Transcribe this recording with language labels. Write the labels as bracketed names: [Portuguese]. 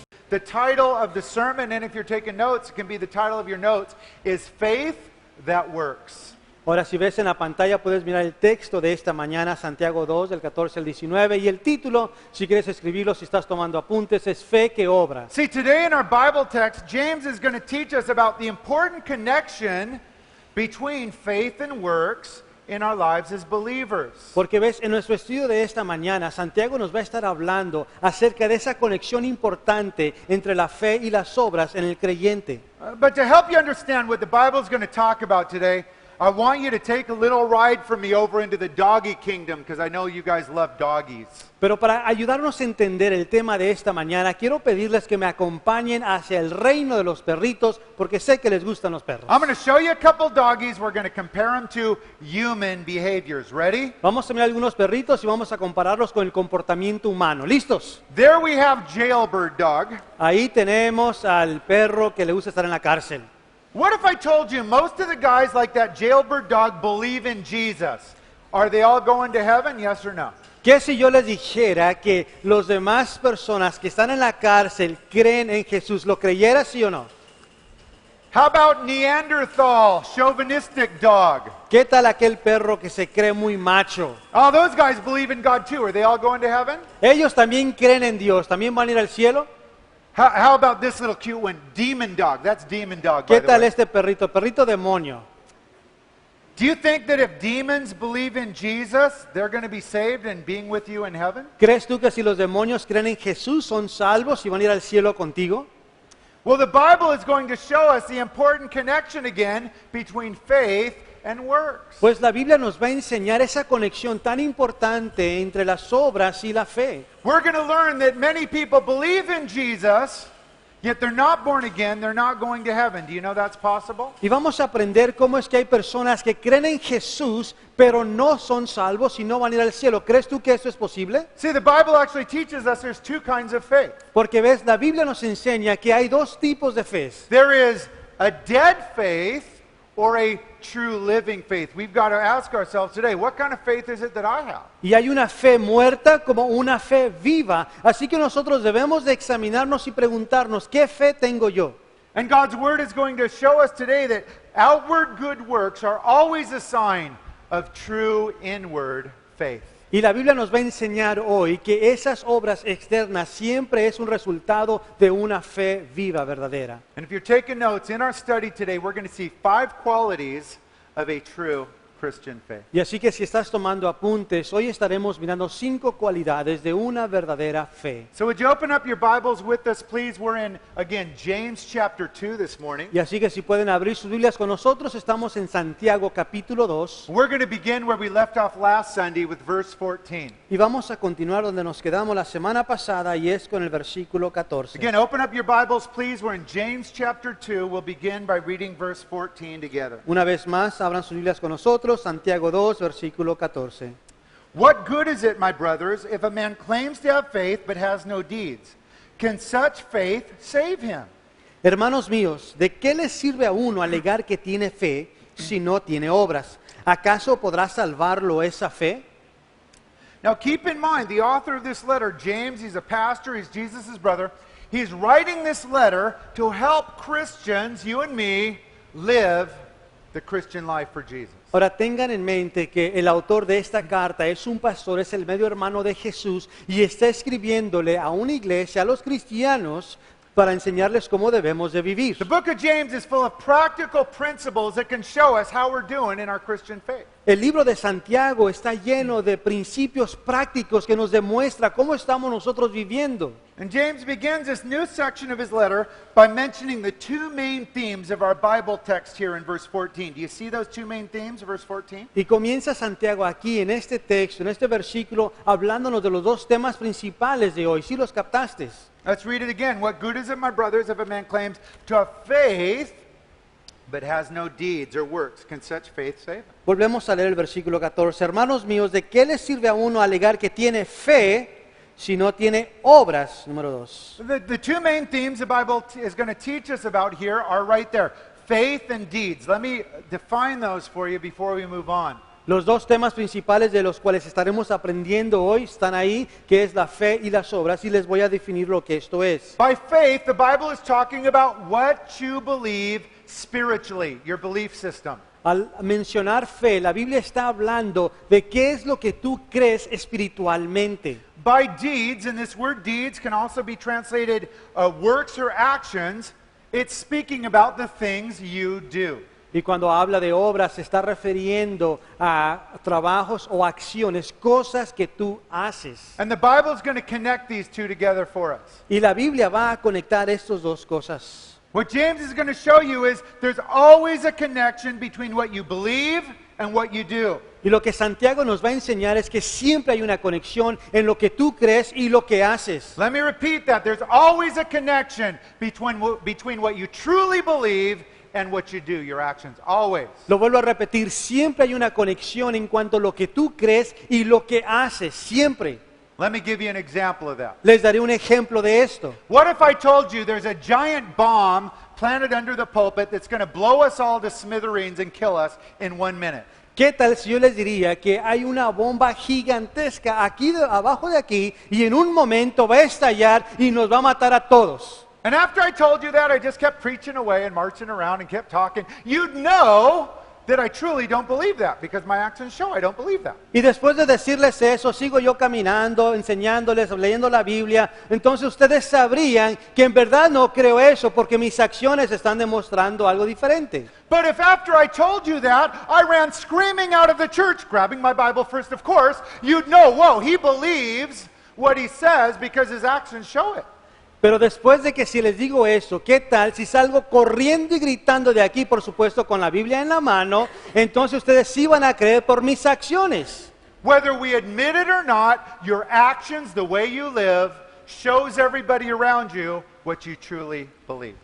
[English] The title of the sermon, and if you're taking notes, it can be the title of your notes, is Faith That Works. [Spanish] Ahora, si ves en la pantalla, puedes mirar el texto de esta mañana, Santiago 2, del 14 al 19, y el título, si quieres escribirlo, si estás tomando apuntes, es Fe que obra. [English] See, today in our Bible text, James is going to teach us about the important connection between faith and works in our lives as believers. [Spanish] Porque ves, en nuestro estudio de esta mañana, Santiago nos va a estar hablando acerca de esa conexión importante entre la fe y las obras en el creyente. [English] But to help you understand what the Bible is going to talk about today, I want you to take a little ride from me over into the doggy kingdom, because I know you guys love doggies. [Spanish] Pero para ayudarnos a entender el tema de esta mañana, quiero pedirles que me acompañen hacia el reino de los perritos, porque sé que les gustan los perros. [English] I'm going to show you a couple doggies. We're going to compare them to human behaviors. Ready? [Spanish] Vamos a mirar algunos perritos y vamos a compararlos con el comportamiento humano. ¿Listos? [English] There we have Jailbird Dog. [Spanish] Ahí tenemos al perro que le gusta estar en la cárcel. [English] What if I told you most of the guys like that Jailbird Dog believe in Jesus? Are they all going to heaven? Yes or no? [Spanish] ¿Qué si yo les dijera que los demás personas que están en la cárcel creen en Jesús? ¿Lo creyera, sí o no? [English] How about Neanderthal, chauvinistic dog? [Spanish] ¿Qué tal aquel perro que se cree muy macho? [English] Oh, those guys believe in God too. Are they all going to heaven? [Spanish] ¿Ellos también creen en Dios? ¿También van a ir al cielo? [English] How about this little cute one, Demon Dog? That's Demon Dog, by [Spanish] ¿Qué [English] the [Spanish] tal [English] way. [Spanish] este perrito? Perrito demonio. [English] Do you think that if demons believe in Jesus, they're going to be saved and being with you in heaven? [Spanish] ¿Crees tú que si los demonios creen en Jesús son salvos y van a ir al cielo contigo? [English] Well, the Bible is going to show us the important connection again between faith and works. [Spanish] Pues la Biblia nos va a enseñar esa conexión tan importante entre las obras y la fe. [English] We're going to learn that many people believe in Jesus, yet they're not born again, they're not going to heaven. Do you know that's possible? [Spanish] Y vamos a aprender cómo es que hay personas que creen en Jesús, pero no son salvos y no van a ir al cielo. ¿Crees tú que esto es posible? [English] See, the Bible actually teaches us there's two kinds of faith. [Spanish] Porque ves, la Biblia nos enseña que hay dos tipos de fe. [English] There is a dead faith or a true living faith. We've got to ask ourselves today, what kind of faith is it that I have? [Spanish] Y hay una fe muerta como una fe viva. Así que nosotros debemos de examinarnos y preguntarnos, ¿qué fe tengo yo? [English] And God's Word is going to show us today that outward good works are always a sign of true inward faith. [Spanish] Y la Biblia nos va a enseñar hoy que esas obras externas siempre es un resultado de una fe viva, verdadera. [English] And if you're taking notes, in our study today, we're going to see 5 qualities of a true Christian faith. [Spanish] Y así que si estás tomando apuntes, hoy estaremos mirando 5 cualidades de una verdadera fe. [English] So would you open up your Bibles with us, please? We're in, again, James chapter 2 this morning. [Spanish] Y así que si pueden abrir sus Biblias con nosotros, estamos en Santiago capítulo 2. [English] We're going to begin where we left off last Sunday with verse 14. [Spanish] Y vamos a continuar donde nos quedamos la semana pasada y es con el versículo 14. [English] Again, open up your Bibles, please. We're in James chapter 2. We'll begin by reading verse 14 together. [Spanish] Una vez más, abran sus Biblias con nosotros, Santiago 2, versículo 14. [English] What good is it, my brothers, if a man claims to have faith but has no deeds? Can such faith save him? [Spanish] Hermanos míos, ¿de qué le sirve a uno alegar que tiene fe si no tiene obras? ¿Acaso podrá salvarlo esa fe? [English] Now keep in mind, the author of this letter, James, he's a pastor, he's Jesus' brother. He's writing this letter to help Christians, you and me, live the Christian life for Jesus. [Spanish] Ahora tengan en mente que el autor de esta carta es un pastor, es el medio hermano de Jesús y está escribiéndole a una iglesia, a los cristianos, para enseñarles cómo debemos de vivir. [English] The book of James is full of practical principles that can show us how we're doing in our Christian faith. [Spanish] El libro de Santiago está lleno de principios prácticos que nos demuestra cómo estamos nosotros viviendo. [English] And James begins this new section of his letter by mentioning the two main themes of our Bible text here in verse 14. Do you see those two main themes of verse 14? [Spanish] Y comienza Santiago aquí en este texto, en este versículo, hablándonos de los dos temas principales de hoy. ¿Sí los captaste? [English] Let's read it again. What good is it, my brothers, if a man claims to have faith but has no deeds or works? Can such faith save him? [Spanish] Volvemos a leer el versículo 14. Hermanos míos, ¿de qué le sirve a uno alegar que tiene fe si no tiene obras? Número 2. [English] The two main themes the Bible is going to teach us about here are right there. Faith and deeds. Let me define those for you before we move on. [Spanish] Los dos temas principales de los cuales estaremos aprendiendo hoy están ahí, que es la fe y las obras, y les voy a definir lo que esto es. [English] By faith, the Bible is talking about what you believe spiritually, your belief system. [Spanish] Al mencionar fe, la Biblia está hablando de qué es lo que tú crees espiritualmente. [English] By deeds, and this word deeds can also be translated works or actions, it's speaking about the things you do. [Spanish] Y cuando habla de obras, se está refiriendo a trabajos o acciones, cosas que tú haces. [English] And the Bible is going to connect these two together for us. [Spanish] Y la Biblia va a conectar estas dos cosas. [English] What James is going to show you is there's always a connection between what you believe and what you do. [Spanish] Y lo que Santiago nos va a enseñar es que siempre hay una conexión en lo que tú crees y lo que haces. [English] Let me repeat that. There's always a connection between what you truly believe and what you do, your actions. Always. [Spanish] Lo vuelvo a repetir, siempre hay una conexión en cuanto a lo que tú crees y lo que haces, siempre. [English] Let me give you an example of that. [Spanish] Les daré un ejemplo de esto. [English] What if I told you there's a giant bomb planted under the pulpit that's going to blow us all to smithereens and kill us in 1 minute? [Spanish] ¿Qué tal si yo les diría que hay una bomba gigantesca aquí abajo de aquí y en un momento va a estallar y nos va a matar a todos? [English] And after I told you that, I just kept preaching away and marching around and kept talking. You'd know that I truly don't believe that because my actions show I don't believe that. [Spanish] Y después de decirles eso, sigo yo caminando, enseñándoles, leyendo la Biblia. Entonces ustedes sabrían que en verdad no creo eso porque mis acciones están demostrando algo diferente. [English] But if after I told you that, I ran screaming out of the church, grabbing my Bible first, of course, you'd know, whoa, he believes what he says because his actions show it. [Spanish] Pero después de que si les digo eso, ¿qué tal si salgo corriendo y gritando de aquí, por supuesto con la Biblia en la mano? Entonces ustedes sí van a creer por mis acciones. [English] Whether we admit it or not, your actions, the way you live, shows everybody around you what you truly believe.